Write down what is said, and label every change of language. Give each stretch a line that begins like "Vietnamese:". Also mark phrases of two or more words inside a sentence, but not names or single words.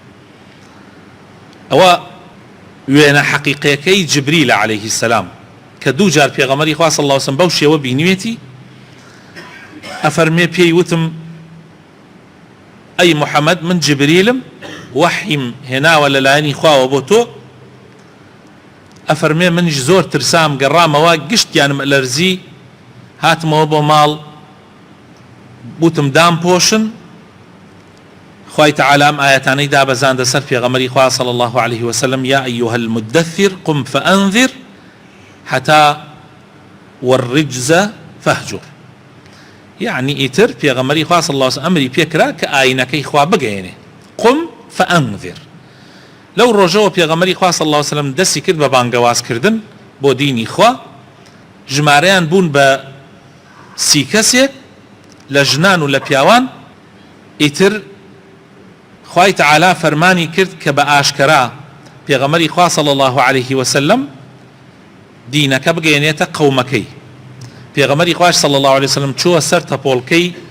Central Kurdish: ئەوە وێنە حەقیقیەکەی جبریل
Arabic: عليه السلام
Central Kurdish: کە دوو جار پێغەمبەری خوا
Arabic: صلی الله عليه وسلم
Central Kurdish: بەو شێوە بینوێتی ئەفەرمێ پێی وتم ئەی محەممەد من جبریلم وحیم هێناوە لەلایەنی خواوە بۆ تۆ ئەفەرمێ منیش زۆر ترسام گەڕامەوە گشتیانم ئەلەرزی هاتمەوە بۆ ماڵ بوتم دام پۆشن خوای تعالی ئەم ئاەتانەی دابەزاندە سەر پێغەمبەری خوا
Arabic: صلی الله عليه وسلم یا ئەیها المدثر قم فأنذر حتى والرجز فهجر يعني
Central Kurdish: ئیتر پێغەمبەری خوا
Arabic: صلی الله عليه وسلم
Central Kurdish: ئەمری پێکرا کە ئاینەکەی خوا بگەێنێ
Arabic: قم فأنذر
Central Kurdish: لەو ڕۆژەوە پێغەمبەری خوا
Arabic: صلی الله عليه وسلم
Central Kurdish: دەستی کرد بە بانگەوازکردن بۆ دینی خوا ژمارەیان بوون بە 30 کەسێک لە ژنان و لە پیاوان ئیتر خوای تعالی فەرمانی کرد کە بە ئاشکرا پێغەمبەری خوا
Arabic: صلی الله عليه وسلم
Central Kurdish: دینەکە بگەێنێتە قەومەکەی پێغەمبەری خوای
Arabic: صلی الله عليه وسلم
Central Kurdish: چووە سەر تەپۆڵکەی